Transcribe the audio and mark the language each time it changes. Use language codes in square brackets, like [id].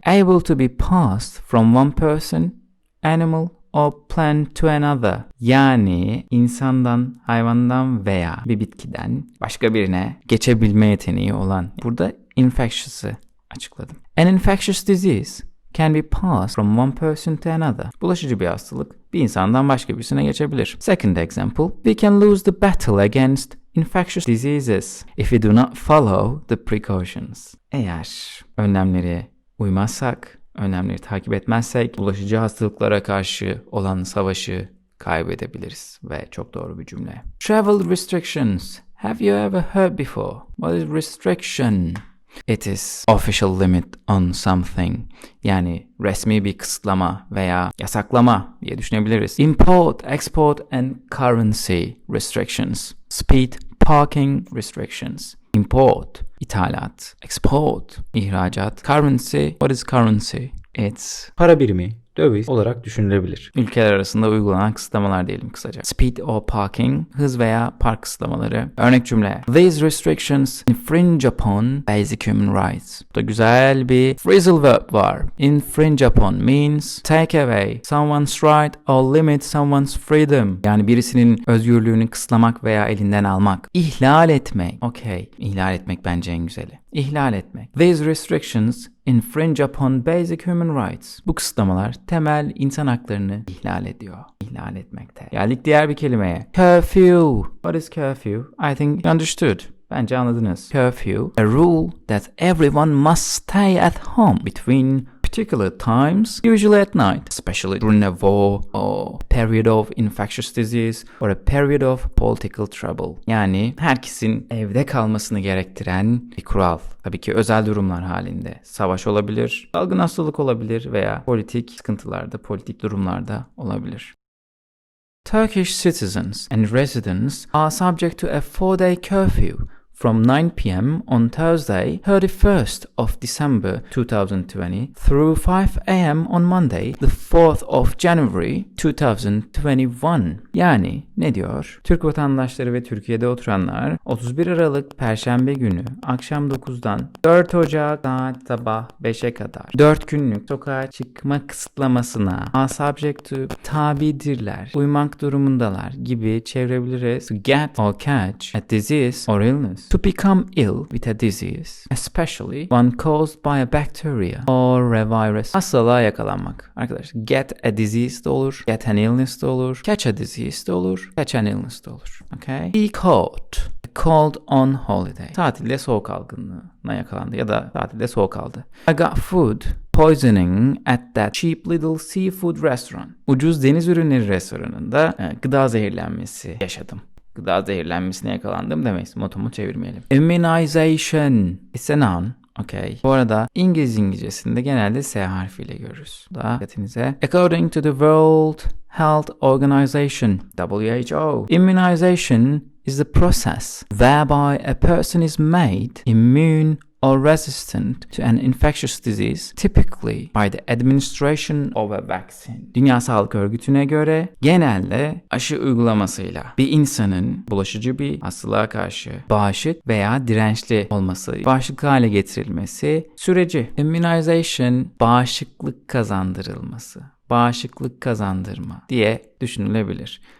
[en] Able to be passed from one person, animal or plant to another. [tr] Yani insandan, hayvandan veya bir bitkiden başka birine geçebilme yeteneği olan. Burada infectious'ı açıkladım. [en] An infectious disease can be passed from one person to another. [tr] Bulaşıcı bir hastalık bir insandan başka birisine geçebilir. [en] Second example, we can lose the battle against infectious diseases if we do not follow the precautions. [tr] Eğer önlemleri uymazsak, önlemleri takip etmezsek bulaşıcı hastalıklara karşı olan savaşı kaybedebiliriz. Ve çok doğru bir cümle. [en] Travel restrictions. Have you ever heard before? What is restriction? It is official limit on something. [tr] Yani resmi bir kısıtlama veya yasaklama diye düşünebiliriz. [en] Import, export and currency restrictions. Speed, parking restrictions. Import, ithalat. Export, ihracat. Currency, what is currency? [tr] It's para birimi, döviz olarak düşünülebilir. Ülkeler arasında uygulanan kısıtlamalar diyelim kısaca. [en] Speed or parking, [tr] hız veya park kısıtlamaları. Örnek cümle. [en] These restrictions infringe upon basic human rights. [tr] Burada güzel bir phrasal verb var. [en] Infringe upon means take away someone's right or limit someone's freedom. [tr] Yani birisinin özgürlüğünü kısıtlamak veya elinden almak. İhlal etmek. Okay. İhlal etmek bence en güzeli. İhlal etmek. [en] These restrictions infringe upon basic human rights. [tr] Bu kısıtlamalar temel insan haklarını ihlal ediyor. İhlal etmekte. Geldik diğer bir kelimeye. [en] Curfew. What is curfew? I think you understood. [tr] Bence anladınız. [en] Curfew, a rule that everyone must stay at home between particular times, usually at night, especially during a war or period of infectious disease or a period of political trouble. [tr] Yani herkesin evde kalmasını gerektiren bir kural. Tabii ki özel durumlar halinde. Savaş olabilir, salgın hastalık olabilir veya politik sıkıntılarda, politik durumlarda olabilir. [en] Turkish citizens and residents are subject to a 4-day curfew from 9 p.m. on Thursday, 31st of December 2020 through 5 a.m. on Monday, the 4th of January 2021. [tr] Yani ne diyor? Türk vatandaşları ve Türkiye'de oturanlar 31 Aralık Perşembe günü akşam 9'dan 4 Ocak saat sabah 5'e kadar 4 günlük sokağa çıkma kısıtlamasına [en] subject to [tr] tabidirler, uymak durumundalar gibi çevirebiliriz. [en] To get or catch a disease or illness. To become ill with a disease, especially one caused by a bacteria or a virus. [tr] Hastalığa yakalanmak. Arkadaşlar [en] get a disease [tr] de olur, [en] get an illness [tr] de olur, [en] catch a disease [tr] de olur, [en] catch an illness [tr] de olur. [en] Okay? Be caught. Cold on holiday. [tr] Tatilde soğuk algınlığına yakalandı ya da tatilde soğuk aldı. [en] I got food poisoning at that cheap little seafood restaurant. [tr] Ucuz deniz ürünleri restoranında gıda zehirlenmesi yaşadım. Gıda zehirlenmesine yakalandım demeyiz. Motomu çevirmeyelim. [en] Immunization. It's a noun. Okay. [tr] Bu arada İngilizcesinde genelde S harfiyle görürüz. Da dikkatinize. [en] According to the World Health Organization, WHO, immunization is the process whereby a person is made immune or resistant to an infectious disease, typically by the administration of a vaccine. [tr] Dünya Sağlık Örgütü'ne göre genelde aşı uygulamasıyla bir insanın bulaşıcı bir hastalığa karşı bağışık veya dirençli olması, bağışıklı hale getirilmesi süreci. Immunization, bağışıklık kazandırılması, bağışıklık kazandırma diye düşünülebilir.